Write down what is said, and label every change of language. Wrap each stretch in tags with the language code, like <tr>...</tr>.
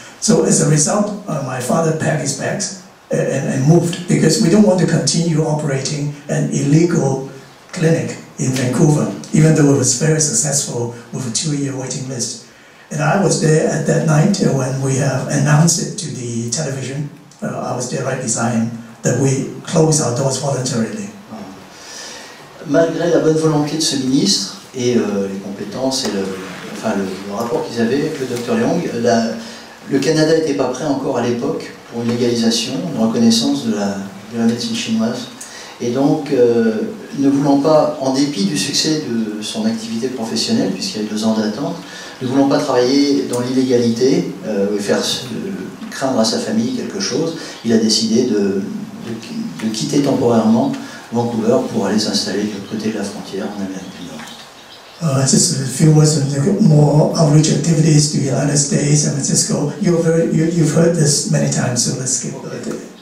<en>So as a result, my father packed his bags and moved, because we don't want to continue operating an illegal clinic in Vancouver, even though it was very successful with a 2-year waiting list. And I was there at that night when we have announced it to the television. I was there right beside him, that we closed our doors voluntarily.</en> <fr>Malgré la bonne volonté de ce ministre et les compétences et le rapport qu'ils avaient avec le Dr Leong, le Canada n'était pas prêt encore à l'époque pour une légalisation, une reconnaissance de la médecine chinoise. Et donc, ne voulant pas, en dépit du succès de son activité professionnelle, puisqu'il y a 2 ans d'attente, ne voulant pas travailler dans l'illégalité et faire craindre à sa famille quelque chose, il a décidé de quitter temporairement Vancouver pour aller s'installer de l'autre côté de la frontière en Amérique du Nord.</fr> <en>Just a few words on the more outreach activities to the United States, San Francisco. You've heard this many times, so let's skip it.</en>